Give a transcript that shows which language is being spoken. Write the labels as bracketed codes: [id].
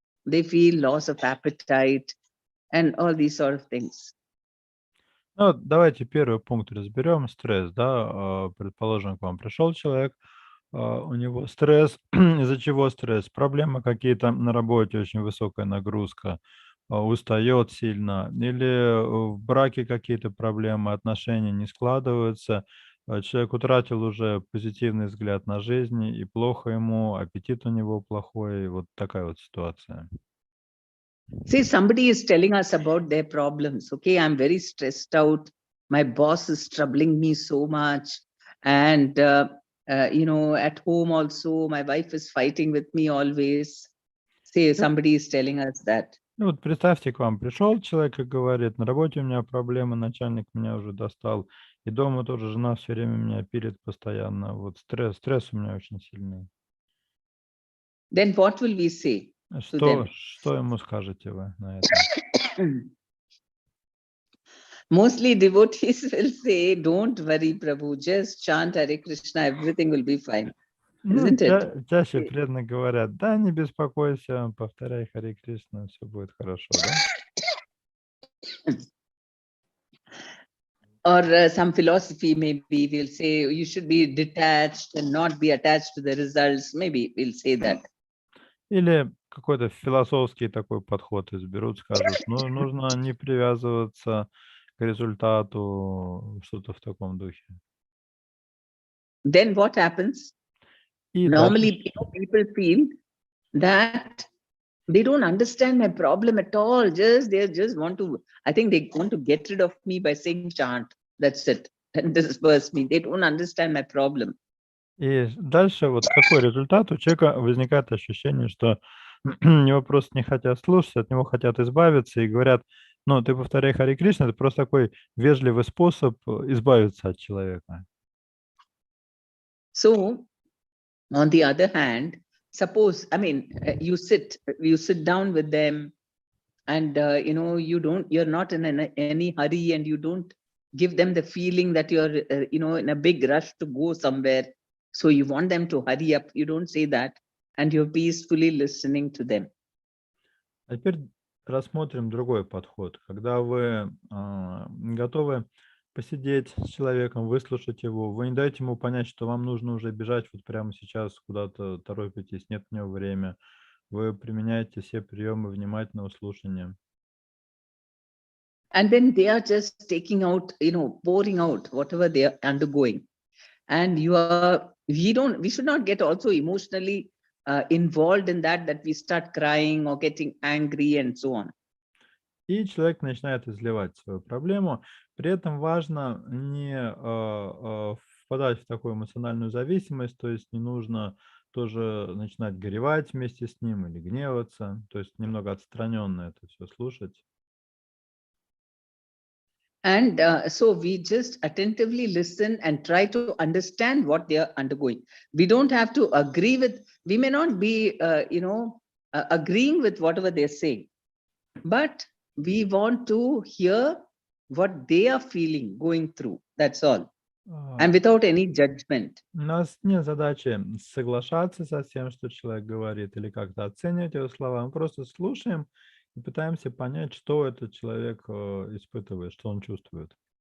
[en] they feel loss of appetite and all these sort of things. [ru] Ну, давайте первый пункт разберем. Стресс, да. Предположим, к вам пришел человек, у него стресс. Из-за чего стресс? Проблемы какие-то на работе, очень высокая нагрузка, устает сильно, или в браке какие-то проблемы, отношения не складываются, человек утратил уже позитивный взгляд на жизнь, и плохо ему, аппетит у него плохой, вот такая вот ситуация. [en] See, somebody is telling us about their problems. Okay, I'm very stressed out. My boss is troubling me so much. And, at home also, my wife is fighting with me always. Say, somebody is telling us that. [ru] Ну вот представьте, к вам пришел человек и говорит, на работе у меня проблемы, начальник меня уже достал, и дома тоже жена все время меня пилит постоянно, вот стресс у меня очень сильный. [en] Then what will we say to them? [ru] Что ему скажете вы на это? [en] Mostly devotees will say, don't worry, Prabhu, just chant Hare Krishna, everything will be fine. [ru] Ну, [en] Isn't it? [ru] чаще преданно говорят, да, не беспокойся, повторяй Харе Кришна, все будет хорошо, да? [en] Or some philosophy, maybe we'll say you should be detached and not be attached to the results. Maybe we'll say that. [ru] Или какой-то философский такой подход изберут, скажут, ну, нужно не привязываться к результату, что-то в таком духе. [en] Then what happens? [ru] И [en] Normally, people feel that they don't understand my problem at all. They just want to, I think they want to get rid of me by saying chant. That's it. And disperse me. They don't understand my problem. [ru] И дальше вот какой результат? У человека возникает ощущение, что его просто не хотят слушать, от него хотят избавиться и говорят, ну, ты повторяй Харе Кришна, это просто такой вежливый способ избавиться от человека. [en] So, on the other hand, suppose, you sit down with them and, you're not in any hurry and you don't give them the feeling that you're, in a big rush to go somewhere. So you want them to hurry up. You don't say that. And you're peacefully listening to them. [ru] А теперь рассмотрим другой подход. Когда вы готовы посидеть с человеком, выслушать его, вы не даете ему понять, что вам нужно уже бежать вот прямо сейчас, куда-то торопитесь, нет у него времени. Вы применяете все приемы внимательного слушания. [en] And then they are just taking out, pouring out whatever they are undergoing. And we should not get also emotionally involved in that we start crying or getting angry and so on. [ru] И человек начинает изливать свою проблему. При этом важно не впадать в такую эмоциональную зависимость, то есть не нужно тоже начинать горевать вместе с ним или гневаться, то есть немного отстраненно это все слушать. [en] And so we just attentively listen and try to understand what they are undergoing. We don't have to agree with, we may not be, agreeing with whatever they're saying, but we want to hear what they are feeling, going through. That's all. And without any judgment. [ru] У нас нет задачи соглашаться со всем, что человек говорит, или как-то оценивать его слова. Мы просто слушаем и пытаемся понять, что этот человек испытывает, что он чувствует.